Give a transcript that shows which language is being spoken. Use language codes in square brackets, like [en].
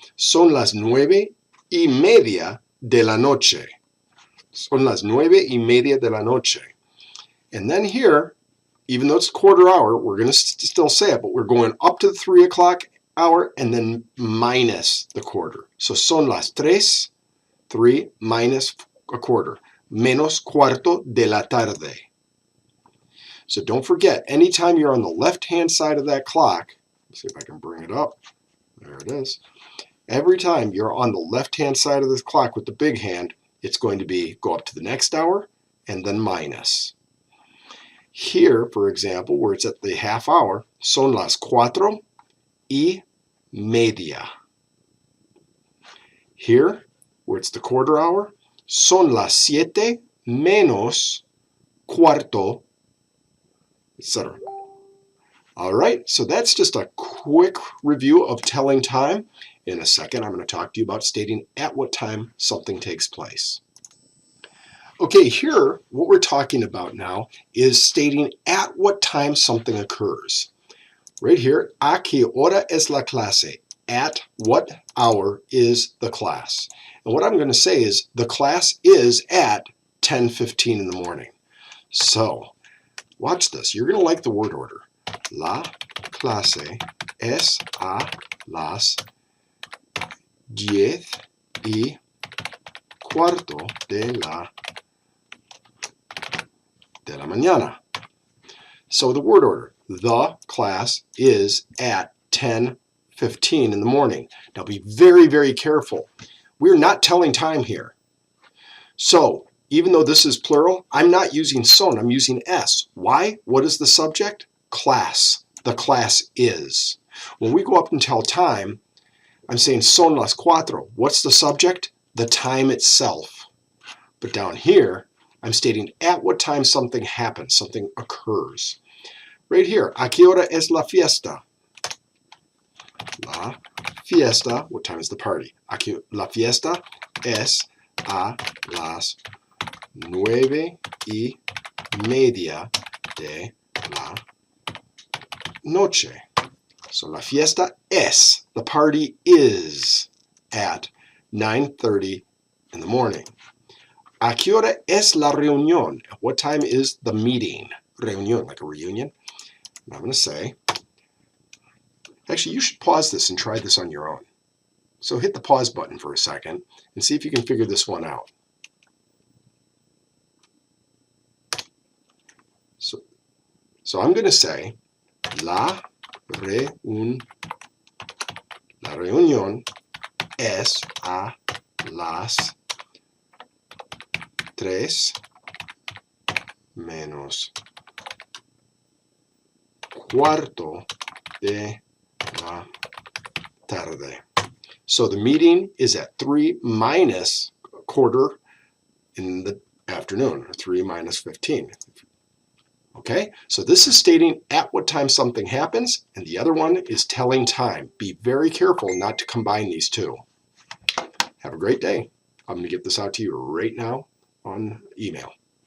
[es] Son las 9:30 de la noche. Son las 9:30 de la noche. [en] And then here, even though it's quarter hour, we're going to still say it, but we're going up to the 3 o'clock hour and then minus the quarter. [es] So son las 3 [en] minus a quarter, [es] menos cuarto de la tarde. [en] So don't forget, anytime you're on the left-hand side of that clock, let's see if I can bring it up. There it is. Every time you're on the left-hand side of this clock with the big hand, it's going to be go up to the next hour and then minus. Here, for example, where it's at the half hour, [es] son las 4:30. [en] Here, where it's the quarter hour, [es] son las 7 menos cuarto, [en] etc. All right, so that's just a quick review of telling time. In a second, I'm going to talk to you about stating at what time something takes place. Okay, here, what we're talking about now is stating at what time something occurs. Right here, [es] ¿a qué hora es la clase? [en] At what hour is the class? And what I'm going to say is the class is at 10:15 in the morning. So, watch this. You're going to like the word order. [es] La clase es a las 10:15 de la mañana. [en] So the word order, the class is at 10:15 in the morning. Now be very, very careful. We're not telling time here. So even though this is plural, I'm not using son, I'm using es. Why? What is the subject? Class. The class is. When we go up and tell time, I'm saying [es] son las 4. [en] What's the subject? The time itself. But down here, I'm stating at what time something happens, something occurs. Right here, [es] ¿a qué hora es la fiesta? [en] La fiesta, what time is the party? [es] La fiesta es a las 9:30 de la noche. [en] So [es] la fiesta es, [en] the party is at 9:30 in the morning. [es] ¿A qué hora es la reunión? [en] What time is the meeting? Reunión, like a reunion. And I'm going to say, actually, you should pause this and try this on your own. So hit the pause button for a second and see if you can figure this one out. So I'm going to say, [es] la reunión es a las 3 menos cuarto de la tarde. [en] So the meeting is at 3 minus a quarter in the afternoon, or 3 minus 15. Okay, so this is stating at what time something happens, and the other one is telling time. Be very careful not to combine these two. Have a great day. I'm going to get this out to you right now on email.